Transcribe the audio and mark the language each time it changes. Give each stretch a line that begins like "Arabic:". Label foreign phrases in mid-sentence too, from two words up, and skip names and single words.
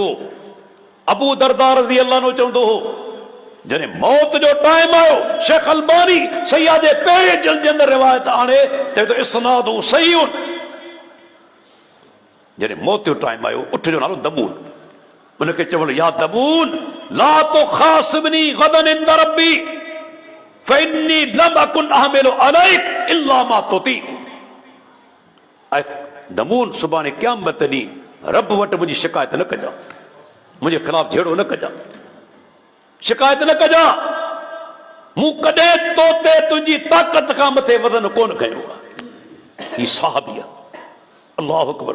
Sindhi: अबू दरदा
Arabic: رضي الله عنه
Sindhi: चवंदो हो, जॾहिं मौत जो टाइम आयो, शेख अलबानी सैया जे पहिरें जल्द जे अंदरि रिवायत आणे चए थो
Arabic: إسناده صحيح,
Sindhi: जॾहिं मौत जो टाइम आयो, उठ जो नालो दमून, उनखे चवण
Arabic: يا دمون لا تخاصمني غدا عند ربي فإني لم أكن أحمل عليك إلا ما تطيق.
Sindhi: ऐं दमून सुभाणे क़यामत ॾींहुं रब वटि मुंहिंजी शिकायत न कजां, मुंहिंजे ख़िलाफ़ झेड़ो न कजां, शिकायत न कजां, मूं कॾहिं तो ते तुंहिंजी ताक़त खां मथे वज़न कोन खयो आहे। ही साहबी आहे।
Arabic: الله أكبر.